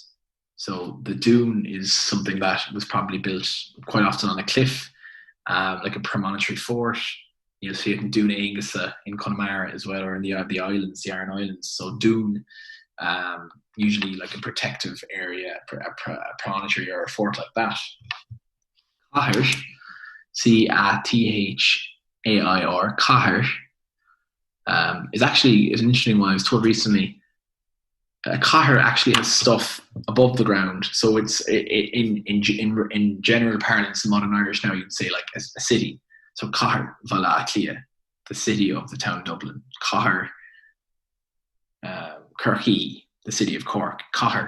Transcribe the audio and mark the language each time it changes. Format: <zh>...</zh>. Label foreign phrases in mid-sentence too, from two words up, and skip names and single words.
<en>So the Dún is something that was probably built quite often on a cliff, like a premonitory fort. You'll see it in Dún Aingasa in Connemara as well, or in the islands, the Aran Islands. So Dún, usually like a protective area, a promontory or a fort like that. Cahir, Cathair, Cathair, is an interesting one. I was told recently. A Cathair actually has stuff above the ground, so it's in general parlance in modern Irish now you'd say like a city. So Cathair Valaclia, the city of the town of Dublin. Cathair Kirky, the city of Cork. Cathair.</en>